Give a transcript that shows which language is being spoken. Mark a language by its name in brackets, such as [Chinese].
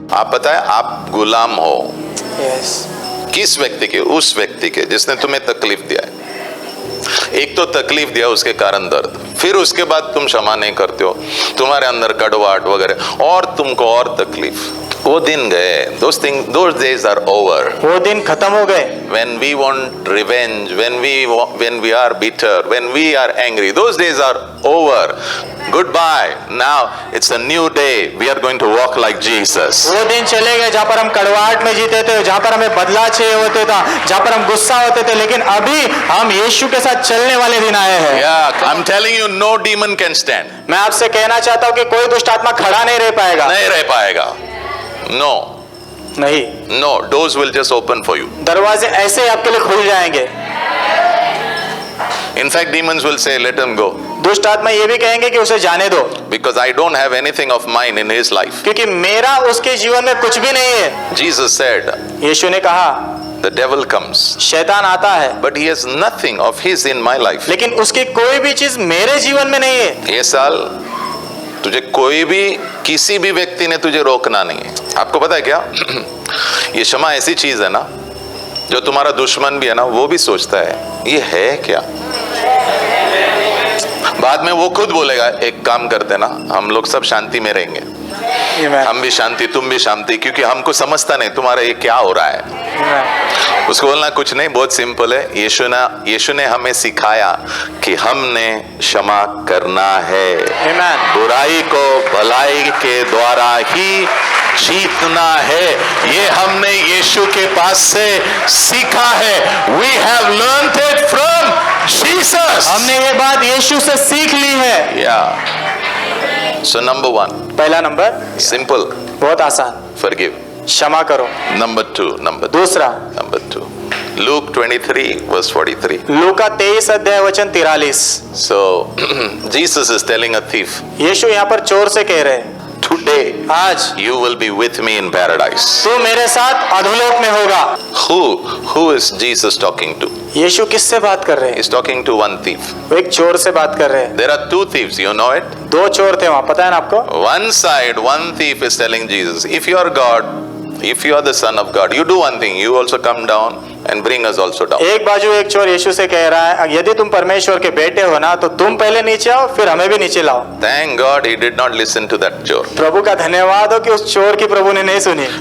[Hindi] आप पता है, आप गुलाम हो [English] Yes. [Hindi] किस व्यक्ति के? उस व्यक्ति के जिसने तुम्हें तकलीफ दिया है। एक तो तकलीफ दिया, उसके कारण दर्द, फिर उसके बाद तुम क्षमा नहीं करते हो, तुम्हारे अंदर कड़वाहट वगैरह, और तुमको और तकलीफ। वो दिन गए। [English] those days are over. [Hindi] वो दिन खत्म हो गए। [English] When we want revenge, when we are bitter, when we are angry, those days are over. Goodbye. Now it's a new day. We are going to walk like Jesus. [Hindi] वो दिन चले गए जहाँ पर हम कड़वाहट में जीते थे, जहाँ पर हमें बदला चाहिए होते था, जहाँ पर हम गुस्सा होते थे, लेकिन अभी हम यीशु के साथ चलने वाले दिन आए हैं। [English] Yeah, I'm telling you, no demon can stand. [Hindi] मैं आपसे कहना चाहता हूँ कि कोई दुष्ट आत्मा खड़ा नहीं रह पाएगा। नहीं रह पाएगा. [English] No. [Hindi] नहीं, [English] No. Doors will just open for you. [Hindi] दरवाजे ऐसे ही आपके लिए खुल जाएंगे। [English] In fact, demons will say, let him go. [Hindi] दुष्ट आत्मा ये भी कहेंगे कि उसे जाने दो, [English] Because I don't have anything of mine in his life. [Hindi] क्योंकि मेरा उसके जीवन में कुछ भी नहीं है। [English] Jesus said, [Hindi] यीशु ने कहा, [English] the devil comes, [Hindi] शैतान आता है, [English] but he has nothing of his in my life. [Hindi] लेकिन उसकी कोई भी चीज मेरे जीवन में नहीं है। ये साल तुझे कोई भी, किसी भी व्यक्ति ने तुझे रोकना नहीं है। आपको पता है क्या? ये क्षमा ऐसी चीज है ना, जो तुम्हारा दुश्मन भी है ना, वो भी सोचता है ये है क्या। बाद में वो खुद बोलेगा, एक काम करते ना, हम लोग सब शांति में रहेंगे, हम भी शांति, तुम भी शांति, क्योंकि हमको समझता नहीं तुम्हारा ये क्या हो रहा है। उसको बोलना कुछ नहीं, बहुत सिंपल है। यीशु ने हमें सिखाया कि हमने क्षमा करना है। [English] Amen. [Hindi] बुराई को भलाई के द्वारा ही जीतना है, ये हमने यीशु के पास से सीखा है. [English] We have learned it from Jesus. [Hindi] हमने ये बात यीशु से सीख ली है. [English] Yeah. So number 1, [Hindi] पहला नंबर [English] simple, [Hindi] बहुत आसान, [English] forgive. [Hindi] क्षमा करो. [English] Number 2, [Hindi] दूसरा [English] number 2. Luke 23 verse 43. [Hindi] लूका 23 अध्याय वचन 43. [English] So Jesus is telling a thief, [Hindi] यीशु यहाँ पर चोर से कह रहे हैं, [English] today [Hindi] आज [English] you will be with me in paradise. [Hindi] तू मेरे साथ अधोलोक में होगा. [English] Who is Jesus talking to? [Hindi] यीशु किससे बात कर रहे हैं? [English] He's talking to one thief. [Hindi] वो एक चोर से बात कर रहे हैं. [English] There are 2 thieves, you know it? [Hindi] दो चोर थे वहां, पता है ना आपको? [English] One side, one thief is telling Jesus, if you are God, if you are the Son of God, you do one thing, you also come down and bring us also down. [Hindi] एक बाजू एक चोर यीशु से कह रहा है, यदि तुम परमेश्वर के बेटे हो ना, तो तुम पहले नीचे आओ, फिर हमें भी नीचे लाओ. [English] Thank God he did not listen to that chore. [Hindi] प्रभु का धन्यवाद हो कि उस चोर की प्रभु ने नहीं सुनी.